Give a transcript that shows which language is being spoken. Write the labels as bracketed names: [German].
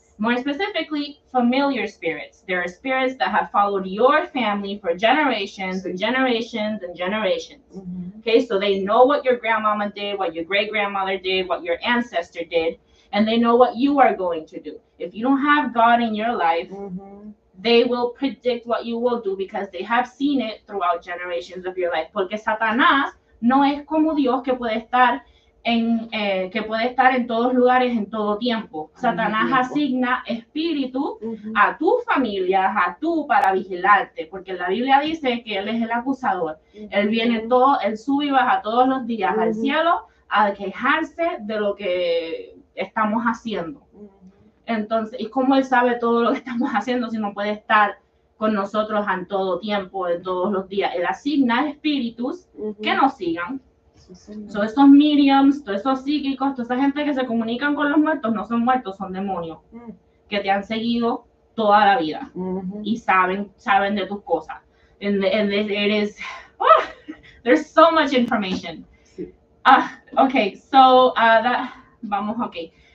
[English] More specifically, familiar spirits. There are spirits that have followed your family for generations and generations and generations. Mm-hmm. Okay, so they know what your grandmama did, what your great-grandmother did, what your ancestor did, and they know what you are going to do. If you don't have God in your life, they will predict what you will do because they have seen it throughout generations of your life. [Spanish] Porque Satanás no es como Dios que puede estar en todos lugares en todo tiempo. Satanás asigna espíritu a tu familia, para vigilarte, porque la Biblia dice que él es el acusador. Él viene él sube y baja todos los días al cielo a quejarse de lo que estamos haciendo. Entonces, ¿y cómo él sabe todo lo que estamos haciendo si no puede estar con nosotros en todo tiempo, en todos los días? Él asigna espíritus que nos sigan. So, esos mediums, todos esos psíquicos, toda esa gente que se comunican con los muertos, no son muertos, son demonios que te han seguido toda la vida y saben de tus cosas. [English] And it is, there's so much information. Okay, so okay.